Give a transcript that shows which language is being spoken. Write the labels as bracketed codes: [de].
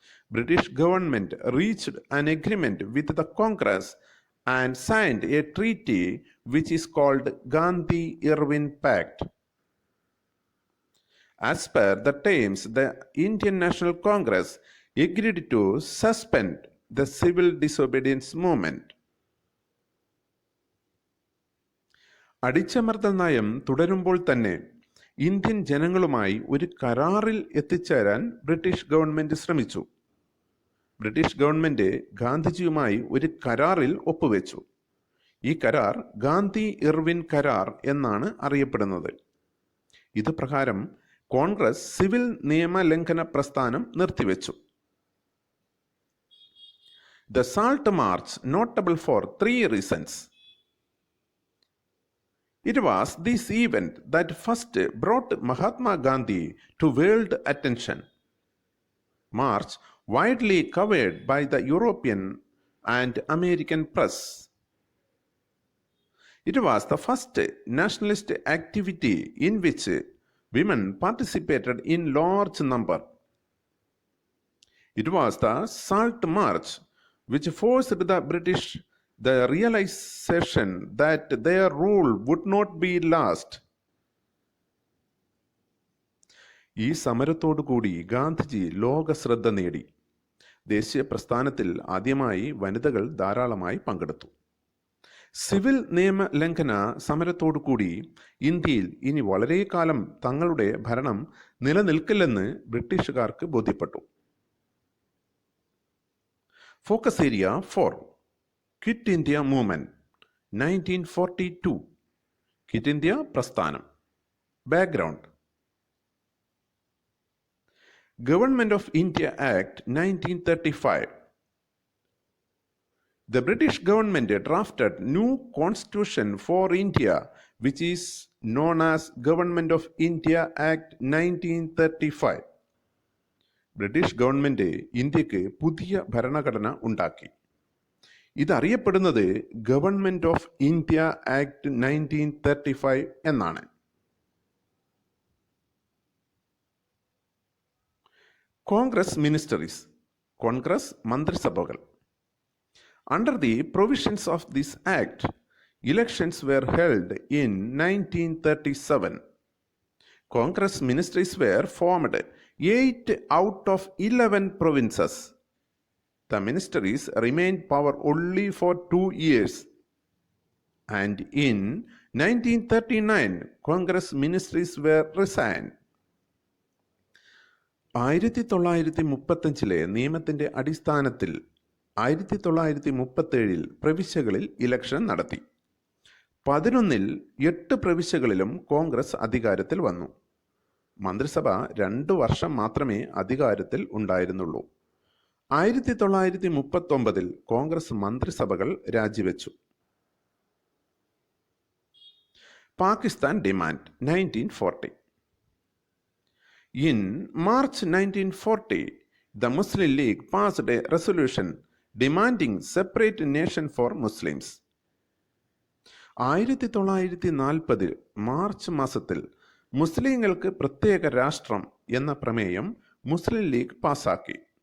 [en] British government reached an agreement with the Congress and signed a treaty which is called Gandhi-Irwin Pact. As per the terms, the Indian National Congress agreed to suspend the civil disobedience movement. [ml] അടിച്ചമർത്തൽ നയം തുടരുമ്പോൾ തന്നെ Indian ജനങ്ങളുമായി ഒരു കരാറിൽ എത്തിച്ചേരാൻ British government ശ്രമിച്ചു. British government ഗാന്ധിജിയുമായി ഒരു കരാറിൽ ഒപ്പുവെച്ചു. ഈ കരാർ ഗാന്ധി ഇർവിൻ കരാർ എന്നാണ് അറിയപ്പെടുന്നത്. ഇത് പ്രകാരം കോൺഗ്രസ് സിവിൽ നിയമലംഘന പ്രസ്ഥാനം നിർത്തിവെച്ചു. [en] The Salt March notable for 3 reasons. It was this event that first brought Mahatma Gandhi to world attention. March widely covered by the European and American press. It was the first nationalist activity in which women participated in large number. It was the Salt March which forced the British the realization that their rule would not be last. [ml] ഈ സമരത്തോടുകൂടി ഗാന്ധിജി ലോക ശ്രദ്ധ നേടി. ദേശീയ പ്രസ്ഥാനത്തിൽ ആദ്യമായി വനിതകൾ ധാരാളമായി പങ്കെടുത്തു. സിവിൽ നിയമലംഘന സമരത്തോടുകൂടി ഇന്ത്യയിൽ ഇനി വളരെ കാലം തങ്ങളുടെ ഭരണം നിലനിൽക്കില്ലെന്ന് ബ്രിട്ടീഷുകാർക്ക് ബോധ്യപ്പെട്ടു. [en] Focus area 4. Quit India Movement 1942. Quit India പ്രസ്ഥാനം. Background. Government of India Act 1935. The British government drafted new constitution for India, which is known as Government of India Act 1935. [ml] British government ഇന്ത്യക്ക് പുതിയ ഭരണഘടന ഉണ്ടാക്കി. ഇതറിയപ്പെടുന്നത് ഗവൺമെന്റ് ഓഫ് ഇന്ത്യ ആക്ട് 1935 എന്നാണ്. [en] Congress ministries, [ml] Congress മന്ത്രിസഭകൾ. [en] Under the provisions of this act, elections were held in 1937. Congress ministries were formed 8 out of 11 provinces. The ministries remained power only for 2 years. And in 1939, Congress ministries were resigned. [ml] 1935 നിയമത്തിന്റെ അടിസ്ഥാനത്തിൽ 1937 പ്രവിശ്യകളിൽ election നടത്തി. 11-ൽ 8 പ്രവിശ്യകളിലും കോൺഗ്രസ് അധികാരത്തിൽ വന്നു. മന്ത്രിസഭ 2 വർഷം മാത്രമേ അധികാരത്തിൽ ഉണ്ടായിരുന്നുള്ളൂ. 1939-ൽ കോൺഗ്രസ് മന്ത്രിസഭകൾ രാജിവെച്ചു. [en] Pakistan demand 1940. In March 1940, the Muslim League passed a resolution demanding separate nation for Muslims. [ml] 1940 March മാസത്തിൽ മുസ്ലിങ്ങൾക്ക് പ്രത്യേക രാഷ്ട്രം എന്ന പ്രമേയം മുസ്ലിം ലീഗ് പാസാക്കി.